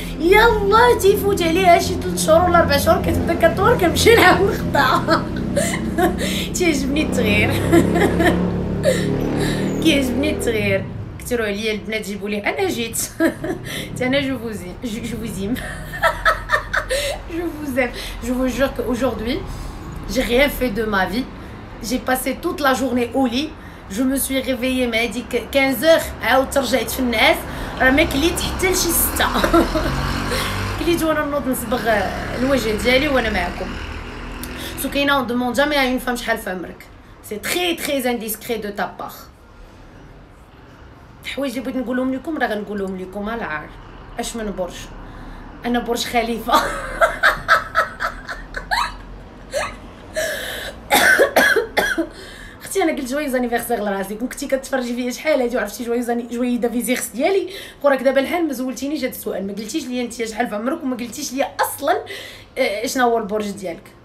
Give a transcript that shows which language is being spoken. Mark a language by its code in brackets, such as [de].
[ar] يلا تيفوت عليها شي 3 شهور ولا 4 شهور كتبدا كطول كنمشي نعاود نقطعها. كيعجبني التغيير. كيعجبني التغيير. كثروا عليا البنات جيبوا لي انا جيت. [fr] انا جو فوزيم je vous aime. Je vous jure qu'aujourd'hui j'ai rien fait de ma vie. J'ai passé toute la journée au lit. Je me suis réveillée [ar] مع هذيك 15h عاود ترجعت في النعاس. راه ما كليت حتى لشي 6. كليت وانا نوض نصبغ الوجه ديالي وانا معكم. سو كاينه [fr] on demande jamais à une femme [ar] شحال في عمرك. [fr] C'est très très indiscret de ta part. [ar] الحوايج اللي بغيت نقولهم لكم راه غنقولهم لكم على العار. اش من برج؟ انا برج خليفه. اختي انا قلت جويز انيفرسير لراسي، كنتي كتفرجي فيا شحال هادي وعرفتي جويز دافيزيرس ديالي، وراك دابا الحال ما سولتينيش هاد السؤال، ما قلتيش لي انت شحال في عمرك وما قلتيش لي اصلا شنو هو البرج ديالك.